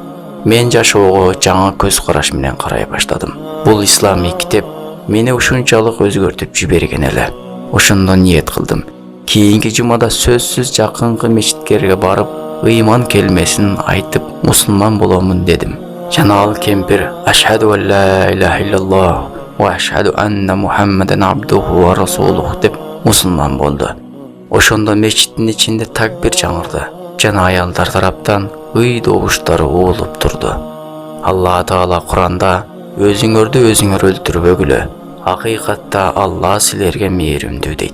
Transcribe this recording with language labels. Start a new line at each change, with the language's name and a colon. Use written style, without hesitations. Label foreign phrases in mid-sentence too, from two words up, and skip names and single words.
Kyrgyz: Мен жашоого жаңы көз караш менен карай баштадым. Бул исламий китеп мени ушунчалык өзгөртүп жиберген эле. Ошондон ниет кылдым. Кийинки жумада сөзсүз жакынкы мечиткерге барып, ыйман келмесин айтып, мусулман боломун дедим. Жана ал кемпир
Arabic: أشهد أن لا إله إلا الله وأشهد أن محمدا عبده ورسوله
Kyrgyz: деп мусулман болду. Ошондо мечиттин ичинде такбир жаңырды. Жана аялдар тараптан ый добуштары угулуп турду. Алла Таала Куранда өзүңөрдү өзүңөр өлтүрбөгүлө. Акыйкатта Алла силерге мээримдүү дейт.